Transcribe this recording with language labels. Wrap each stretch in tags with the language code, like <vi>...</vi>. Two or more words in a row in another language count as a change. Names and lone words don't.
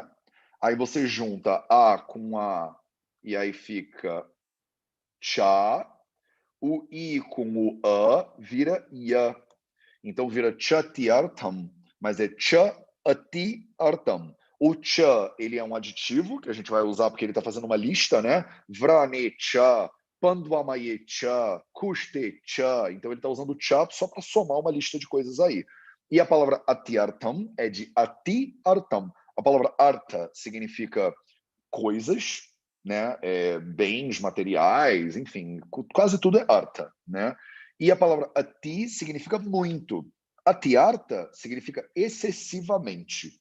<pt>Aí você junta a com a e aí fica cha. O i com o a vira ya. Então vira chatyartham, mas é cha-ati-artam. O cha, ele é um aditivo que a gente vai usar porque ele está fazendo uma lista, né?</pt> <sa>Vrane cha, pandvamaye cha, kuste cha.</sa> <pt>Então ele está usando cha só para somar uma lista de coisas aí. E a palavra ati-artam é de ati-artam. A palavra arta significa coisas, né? Bens materiais, enfim, quase tudo é arta, né? E a palavra ati significa muito. Atiarta significa excessivamente.</pt>